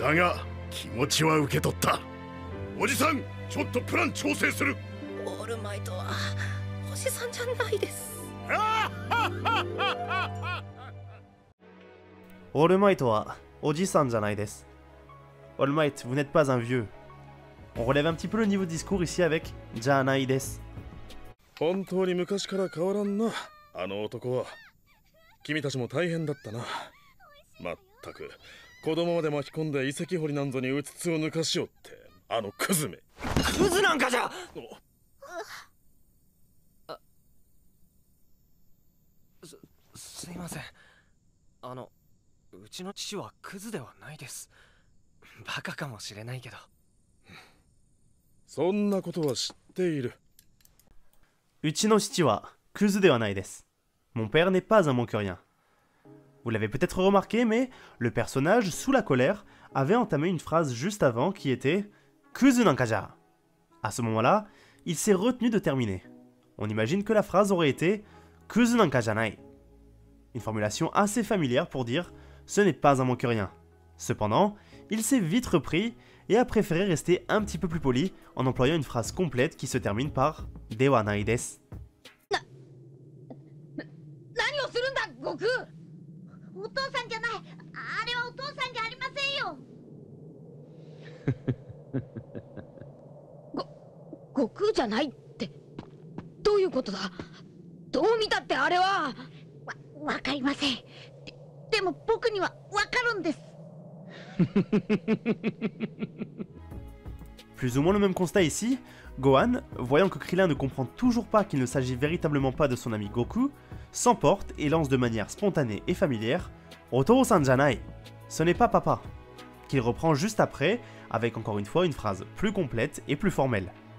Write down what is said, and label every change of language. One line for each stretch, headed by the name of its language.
Japanese: だが気持ちは受け取った。おじさん、ちょっとプラン調整する。オールマイトはおじさんじゃないです。オールマイトはおじさんじゃないです。
French: All Might, vous n'êtes pas un vieux. On relève un petit peu le niveau de discours ici avec Janai desu.
Japanese: 本当に昔から変わらんな、あの男は。君たちも大変だったな。まったく、子供まで巻き込んで遺跡掘りなんぞにうつつを抜かしよって、あのクズめ。クズなんかじゃ。すいません。うちの父はクズではないです。バカかもしれないけど。そんなことは知っている。 Uchi no shichi wa kuzu de wa nai desu.
French: Mon père n'est pas un manque-rien. Vous l'avez peut-être remarqué, mais le personnage, sous la colère, avait entamé une phrase juste avant qui était Kuzu nankaja. À ce moment-là, il s'est retenu de terminer. On imagine que la phrase aurait été Kuzu nankaja nai. Une formulation assez familière pour dire ce n'est pas un manque-rien. Cependant, il s'est vite repris et a préféré rester un petit peu plus poli en employant une phrase complète qui se termine par Dewa nai desu.
Japanese: 何をするんだ、悟空。お父さんじゃない。あれはお父さんじゃありませんよ。悟空じゃないってどういうことだ。どう見たってあれは。わかりません。でも僕にはわかるんです。
French: Plus ou moins le même constat ici, Gohan, voyant que Krillin ne comprend toujours pas qu'il ne s'agit véritablement pas de son ami Goku, s'emporte et lance de manière spontanée et familière Oto-san janai, ce n'est pas papa, qu'il reprend juste après avec encore une fois une phrase plus complète et plus formelle.